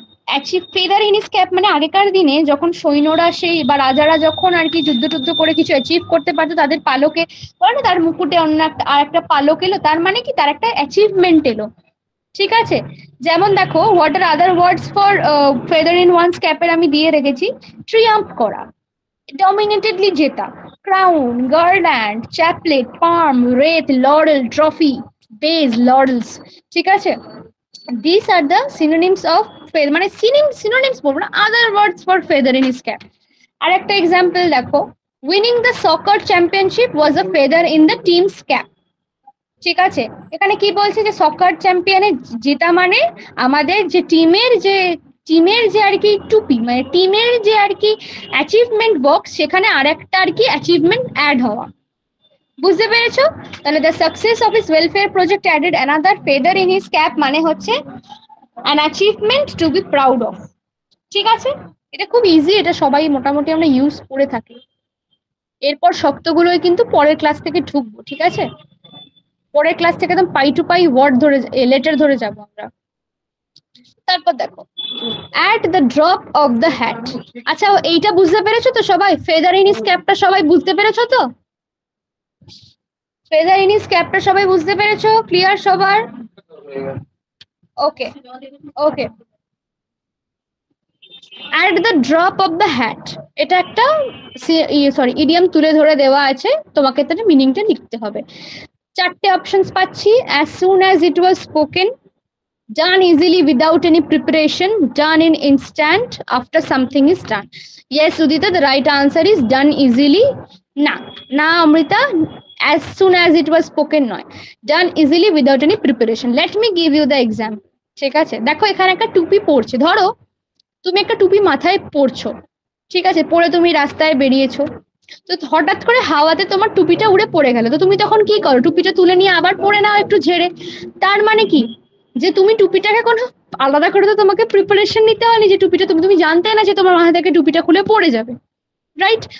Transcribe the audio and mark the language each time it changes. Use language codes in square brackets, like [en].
[en] achieve feather in his cap [bn] মানে আগেকার দিনে যখন সৈন্যরা সেই বা রাজারা যখন আর কি যুদ্ধ টুদ্ধ করে কিছু অ্যাচিভ করতে পারতো, তাদের পালকে বলে না, তার মুকুটে অন্য একটা আর একটা পালক এলো, তার মানে কি তার একটা অ্যাচিভমেন্ট এলো, ঠিক আছে? যেমন দেখো, [en] what are other words for feather in one's ক্যাপের [bn] আমি দিয়ে রেখেছি। [en] Triumph করা, dominatedly জেতা, crown, garland, chaplet, palm, wreath, laurel, trophy, badge, laurels, ঠিক আছে? These are the synonyms of feather, মানে synonyms বলবো না, other words for feather in his cap. [bn] আর একটা এক্সাম্পল দেখো, [en] winning the soccer championship was a feather in the team's cap, [bn] ঠিক আছে? এখানে কি বলছে যে সকার চ্যাম্পিয়নে জেতা মানে আমাদের যে টিমের যে আর কি টুপি, মানে টিমের যে আর কি অ্যাচিভমেন্ট বক্স, সেখানে আর একটা আর কি অ্যাচিভমেন্ট অ্যাড হওয়া। বুঝতে পেরেছো? [en] তাহলে the success of his welfare project added another feather in his cap [bn] মানে হচ্ছে [en] an achievement to be proud of, [bn] ঠিক আছে? এটা খুব ইজি, এটা সবাই মোটামুটি আমরা ইউজ করে থাকি। এরপর শক্তগুলোই কিন্তু পরের ক্লাস থেকে ঢুকবো, ঠিক আছে? পরের ক্লাস থেকে একদম পাই টু পাই ওয়ার্ড ধরে, লেটার ধরে যাবো আমরা। তারপর দেখো, [en] At the drop of the hat. [bn] আচ্ছা, এইটা বুঝতে পেরেছো তো সবাই? [en] feather in his ক্যাপটা [bn] সবাই বুঝতে পেরেছো তো? [en] feather in his ক্যাপটা [bn] সবাই বুঝতে পেরেছো? ক্লিয়ার সবার? ওকে ওকে। [en] at the drop of the hat, [bn] এটা একটা ইডিয়াম তুলে ধরে দেওয়া আছে, তোমাকে তার মিনিংটা লিখতে হবে। চারটে অপশনস পাচ্ছি। [en] As soon as it was spoken, done easily without any preparation, done in instant after something is done. Yes Udita, the right answer is done easily. Na Amrita, as soon as it was spoken নয়, done easily without any preparation. Let me give you the example, [bn] ঠিক আছে? দেখো এখানে একটা টুপি পরছে, ধরো তুমি একটা টুপি মাথায় পরছো, ঠিক আছে, পরে তুমি রাস্তায় বেরিয়েছো, তো হঠাৎ করে হাওয়াতে তোমার টুপিটা উড়ে পড়ে গেল, তো তুমি তখন কি করো? টুপিটা তুলে নিয়ে আবার পরে নাও একটু ঝেড়ে। তার মানে কি, যে তুমি টুপিটাকে কোনো আলাদা করে তো তোমাকে প্রিপারেশন নিতে হয়নি, যে টুপিটা তুমি জানতে না যে তোমার মাথা থেকে টুপিটা খুলে পড়ে যাবে, রাইট?